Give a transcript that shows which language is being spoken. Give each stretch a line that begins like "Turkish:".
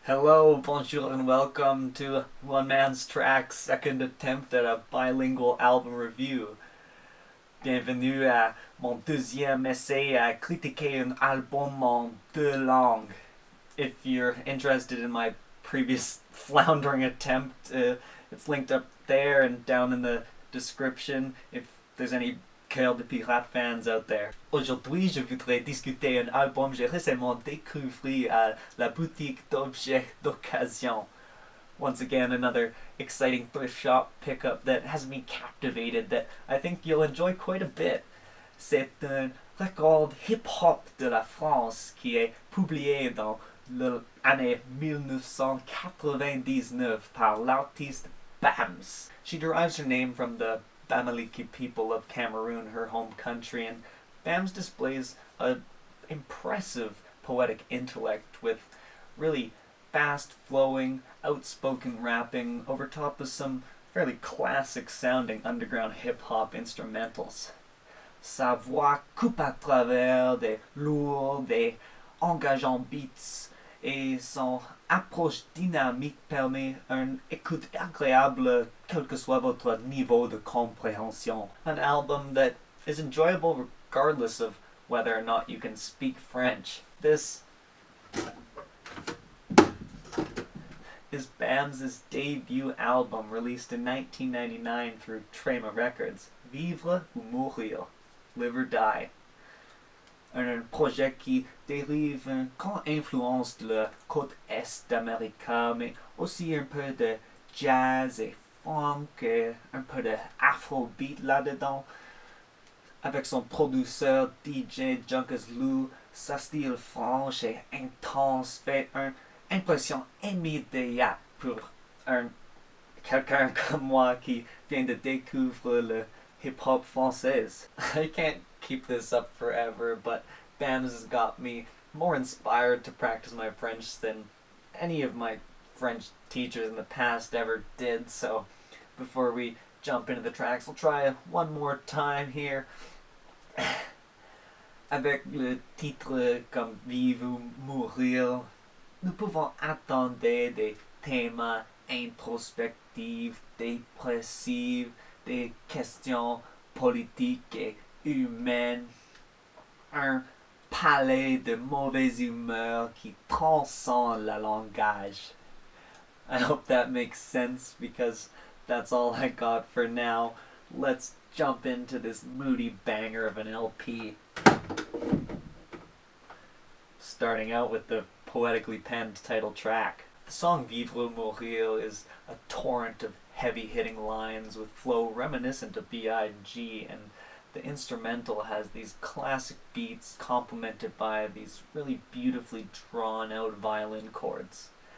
English: Hello, bonjour, and welcome to One Man's Track's second attempt at a bilingual album review.
French: Bienvenue à mon deuxième essai à critiquer un album en deux langues.
English: If you're interested in my previous floundering attempt, it's linked up there and down in the description if there's any Cœur de Pirate fans out there.
French: Aujourd'hui, je voudrais discuter un album que j'ai récemment découvert à la boutique d'objets d'occasion.
English: Once again, another exciting thrift shop pickup that has me captivated that I think you'll enjoy quite a bit.
French: C'est un record hip-hop de la France qui est publié dans l'année 1999 par l'artiste Bams.
English: She derives her name from the Bamileke people of Cameroon, her home country, and Bams displays an impressive poetic intellect with really fast-flowing, outspoken rapping over top of some fairly classic-sounding underground hip-hop instrumentals.
French: Sa voix coupe à travers des lourds, des engageants beats, et son approche dynamique permet une écoute agréable quel que soit votre niveau de compréhension.
English: An album that is enjoyable regardless of whether or not you can speak French. This is Bams' debut album released in 1999 through Trema Records, Vivre ou Mourir, Live or Die.
French: Un projet qui dérive une grande influence de la côte est d'Amérique, mais aussi un peu de jazz et funk et un peu de afrobeat là-dedans. Avec son producteur DJ Junkers Lou, sa style franche et intense fait une impression immédiate pour quelqu'un comme moi qui vient de découvrir le hip-hop français.
English: I can't keep this up forever, but Bams has got me more inspired to practice my French than any of my French teachers in the past ever did, so before we jump into the tracks, we'll try one more time here.
French: Avec le titre comme Vivre ou Mourir, nous pouvons attendre des thèmes introspectifs, dépressifs, des questions politiques et humaines, un palais de mauvaise humeur qui transcende le langage.
English: I hope that makes sense because that's all I got for now. Let's jump into this moody banger of an LP. Starting out with the poetically penned title track. The song Vivre ou Mourir is a torrent of heavy-hitting lines with flow reminiscent of B.I.G., and the instrumental has these classic beats complemented by these really beautifully drawn-out violin chords.